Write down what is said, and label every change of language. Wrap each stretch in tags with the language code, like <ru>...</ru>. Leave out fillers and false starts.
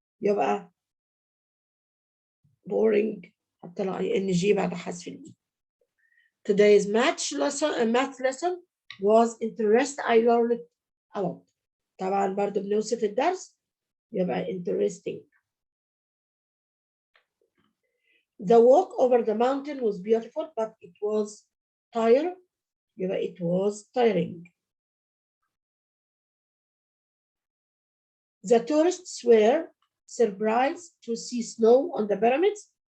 <ar>يبقى boring حتى لو ing بعد حذف الإي.</ar> <en>Today's math lesson was interesting. I learned a lot.</en> <ar>طبعا برضه بنوصف الدرس يبقى interesting.</ar> <en>The walk over the mountain was beautiful but it was tiring. يبقى it was tiring. The tourists were surprised to see snow on the pyramids.</en>